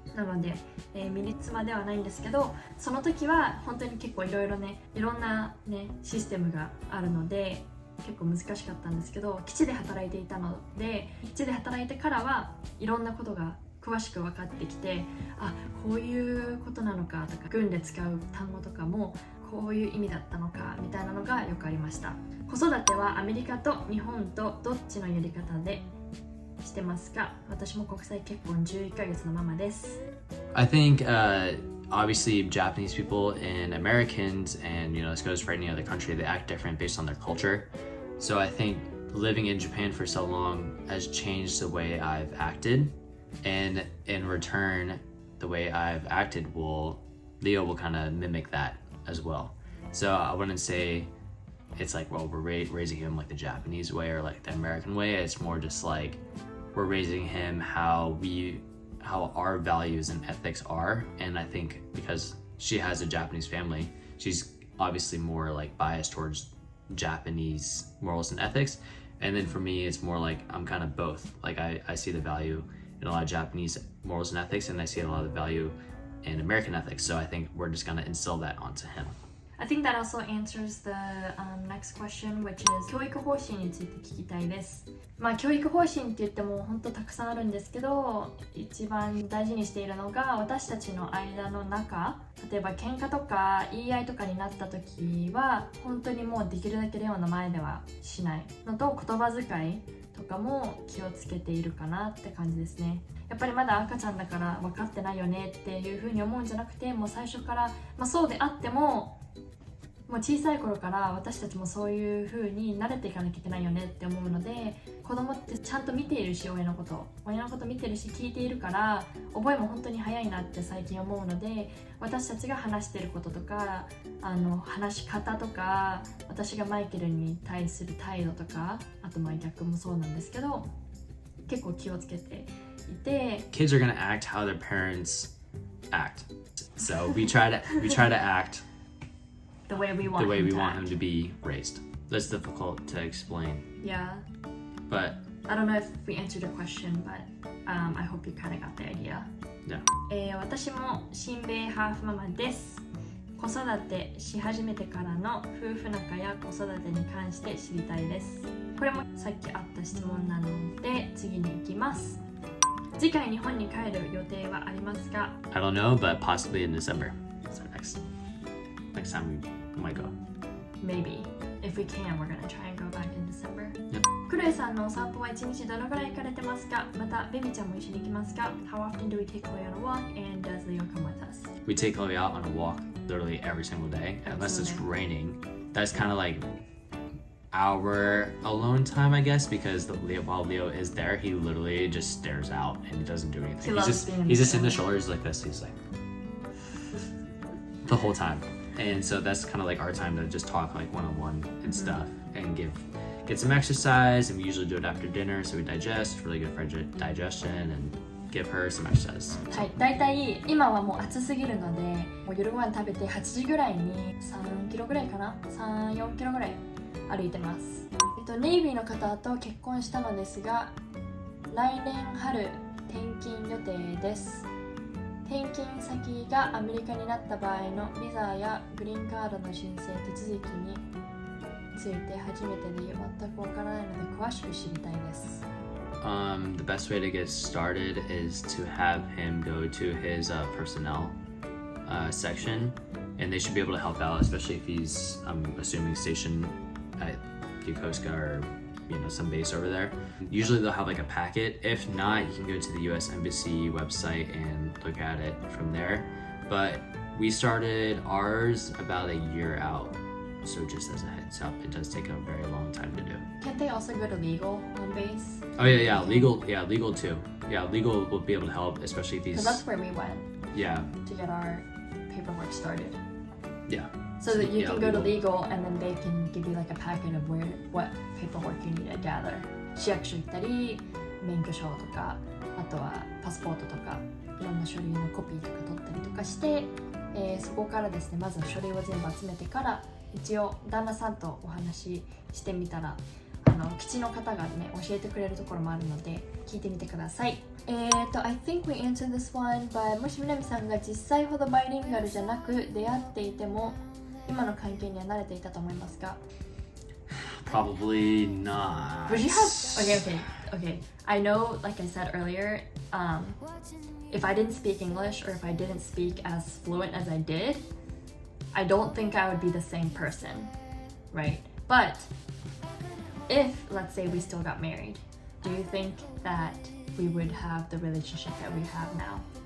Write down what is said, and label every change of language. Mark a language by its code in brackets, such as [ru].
[ja] なので、ミリ妻ではないんですけど、その時は本当に結構いろいろなシステムがあるので結構難しかったんですけど、基地で働いていたので、基地で働いてからはいろんなことが詳しく分かってきて、あ、こういうことなのかとか、軍で使う単語とかもこういう意味だったのかみたいなのがよくありました。子育てはアメリカと日本とどっちのやり方でしてますか？私も国際結婚11ヶ月のママです。 [en] I think obviously Japanese people and Americans, and this goes for any other country, they act different based on their culture. So I think living in Japan for so long has changed the way I've acted, and in return, the way I've acted Leo will kind of mimic that as well. So I wouldn't say it's like, well, we're raising him like the Japanese way or like the American way. It's more just like we're raising him how our values and ethics are. And I think because she has a Japanese family, she's obviously more like biased towards Japanese morals and ethics. And then for me, it's more like I'm kind of both. Like I see the value in a lot of Japanese morals and ethics, and I see a lot of the value in American ethics. So I think we're just gonna instill that onto him. I think that also answers the next question, which is [ja] 教育方針について聞きたいです。教育方針って言っても本当たくさんあるんですけど、一番大事にしているのが私たちの間の仲、例えば喧嘩とか言い合いとかになった時は本当にもうできるだけレオの前ではしないのと、言葉遣いとかも気をつけているかなって感じですね。やっぱりまだ赤ちゃんだから分かってないよねっていう風に思うんじゃなくて、もう最初から、そうであってももう小さい頃から私たちもそういう風に慣れていかなきゃいけないよねって思うので、子供ってちゃんと見ているし、親のこと見てるし聞いているから、覚えも本当に早いなって最近思うので、私たちが話していることとか話し方とか、私がマイケルに対する態度とか、あと逆もそうなんですけど、結構気をつけていて。 [en] Kids are gonna act how their parents act. So we try to act the way we want him to be raised. That's difficult to explain. Yeah. But I don't know if we answered your question, but I hope you kind of got the idea. Yeah. [ja] 私も親米ハーフママです。子育てし始めてからの夫婦仲や子育てに関して知りたいです。これもさっきあった質問なので次に行きます。次回日本に帰る予定はありますか？ [en] I don't know, but possibly in December. So next time we might go. Maybe. If we can, we're gonna try and go back in December. Yep. [ja] クロエさんのお散歩は1日どのぐらい行かれてますか？またベビちゃんも一緒に行きますか？ [en] How often do we take Chloe on a walk, and does Leo come with us? We take Chloe out on a walk literally every single day, unless it's raining. That's kind of like our alone time, I guess, because while Leo is there, he literally just stares out and he doesn't do anything. He's just in the shoulders like this. He's like the whole time. And so that's kind of like our time to just talk like one-on-one and stuff, and get some exercise. And we usually do it after dinner, so we digest. It's really good for digestion, and give her some exercise. [ja] はい、だいたい今はもう暑すぎるので、もう夜ご飯食べて8時ぐらいに3キロぐらいかな、3、4キロぐらい歩いてます。ネイビーの方と結婚したのですが、来年春転勤予定です。転勤先がアメリカになった場合のビザやグリーンカードの申請手続きについて初めてで全くわからないので詳しく知りたいです。 [en] The best way to get started is to have him go to his personnel section, and they should be able to help out, especially if he's, I'm assuming, stationed at Yokosuka or some base over there. Usually they'll have like a packet. If not, you can go to the US Embassy website and look at it from there. But we started ours about a year out, so just as a heads up, it does take a very long time to do. Can't they also go to legal on base? Oh yeah, legal too. Yeah, legal will be able to help, especially if he's. Because that's where we went. Yeah. To get our paperwork started. Yeah. So that you can go to legal, and then they can give you like a packet of what paperwork you need to gather. [ja] 市役所行ったり、免許証とか、あとはパスポートとか、いろんな書類のコピーとか取ったりとかして、そこからですね、まず書類を全部集めてから、一応旦那さんとお話ししてみたら基地の方がね教えてくれるところもあるので聞いてみてください。 [en] I think we answered this one, but [ja] もしみなみさんが実際ほどバイリンガルじゃなく出会っていても今の関係には慣れていたと思いますか？ [en] Probably not. Would you have okay. I know, like I said earlier, if I didn't speak English or if I didn't speak as fluent as I did, I don't think I would be the same person, right? But if, let's say, we still got married, do you think that we would have the relationship that we have now?